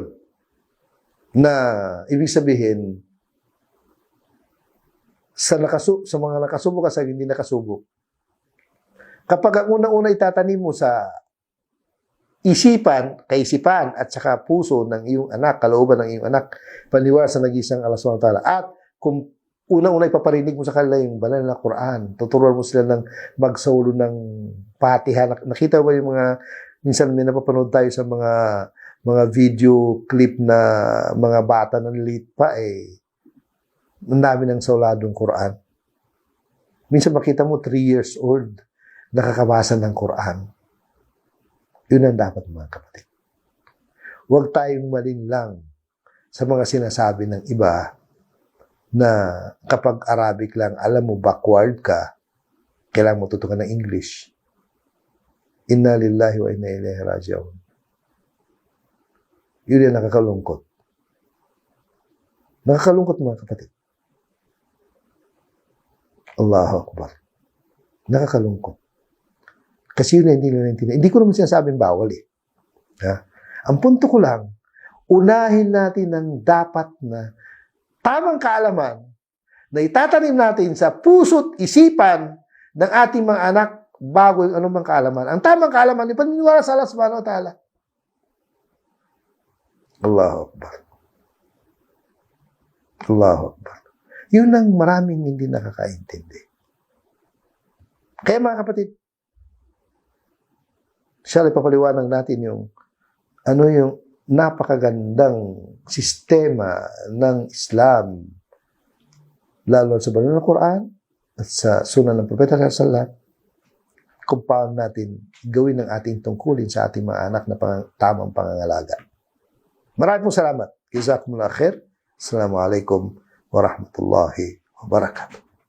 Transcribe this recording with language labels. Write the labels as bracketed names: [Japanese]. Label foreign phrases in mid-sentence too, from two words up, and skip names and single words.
[Filipino] Na, ibig sabihin, sa mga nakasubok sa hindi nakasubok, kapag ang unang-una itatanim mo sa kaisipan, at saka puso ng iyong anak, kalooban ng iyong anak, paniwala sa nag-isang Allah [Arabic] سبحانه وتعالى, [Filipino] at kung unang-una ipaparinig mo sa kanila yung banal na Quran, tuturuan mo sila ng magsaulo ng Fatiha. Nakita ba yung mga, minsan may napapanood tayo sa mga video clip na mga bata na liit pa ang dami ng sauladong Quran. Minsan makita mo 3 [English] years old, [Filipino] nakakabasa ng Quran. Yun ang dapat mga kapatid. Huwag tayong malinlang sa mga sinasabi ng iba na kapag Arabic lang, alam mo, backward ka, kailangan mo tutukan ng English. [Arabic] إنا لله وإنا إليه راجعون. [Filipino] Yun yung nakakalungkot. Nakakalungkot mga kapatid. [Arabic] الله أكبر. [Filipino] Nakakalungkot. Kasi yun hindi nila naintindihan. Hindi ko naman sinasabing bawal eh. Ha? Ang punto ko lang, unahin natin ang dapat na tamang kaalaman na itatanim natin sa puso't isipan ng ating mga anak bago yung anumang kaalaman. Ang tamang kaalaman, ipaniniwala sa Allah [Arabic] سبحانه وتعالى. الله أكبر. الله أكبر. [Filipino] Yun ang maraming hindi nakakaintindi. Kaya mga kapatid, siya ipapaliwanag natin yung napakagandang sistema ng Islam, lalo sa banal na Quran at sa sunan ng Propeta [Arabic] صلى الله عليه وسلم, [Filipino] kung paano natin gawin ang ating tungkulin sa ating mga anak na tamang pangangalaga. Maraming salamat. [Arabic] جزاكم الله خير. السلام عليكم ورحمة الله وبركاته.